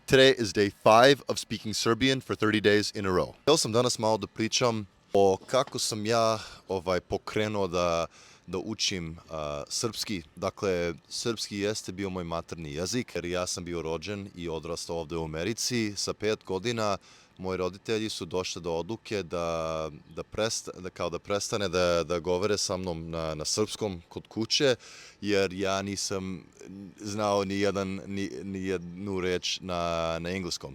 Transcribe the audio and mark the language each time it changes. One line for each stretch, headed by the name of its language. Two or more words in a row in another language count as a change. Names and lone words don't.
English: Today is day 5 of speaking Serbian for 30 days in a row.
Serbian: Htio sam danas malo da pričam o kako sam ja pokrenuo da učim srpski. Dakle, srpski jeste bio moj maternji jezik, jer ja sam bio rođen i odrastao ovde u Americi. Sa 5 godina moji roditelji su došli do odluke da prestane da govore sa mnom na srpskom kod kuće, jer ja nisam znao ni jednu reč na engleskom.